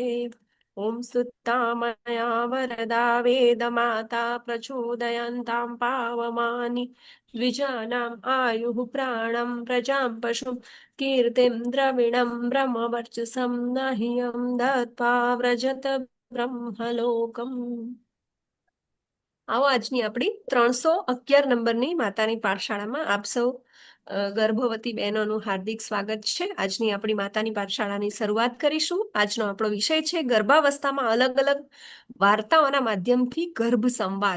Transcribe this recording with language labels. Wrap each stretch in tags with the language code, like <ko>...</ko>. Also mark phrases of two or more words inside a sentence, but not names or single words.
<sa>ॐ सुत्तामया वरदा वेदमाता प्रचोदयन्तां पावमानि द्विजानाम् आयुः प्राणं प्रजां पशुं कीर्तिं द्रविणं ब्रह्मवर्चसं न हि यं दत्त्वा व्रजत બ્રહ્મલોકમ।</sa> <gu>આવો આજની આપણી 311 નંબરની માતાની પાઠશાળામાં આપ સૌ ગર્ભવતી બહેનોનું હાર્દિક સ્વાગત છે। આજની આપણી માતાની પાઠશાળાની શરૂઆત કરીશું। આજનો આપણો વિષય છે ગર્ભાવસ્થામાં અલગ અલગ વાર્તાઓના માધ્યમથી ગર્ભ સંવાદ।</gu>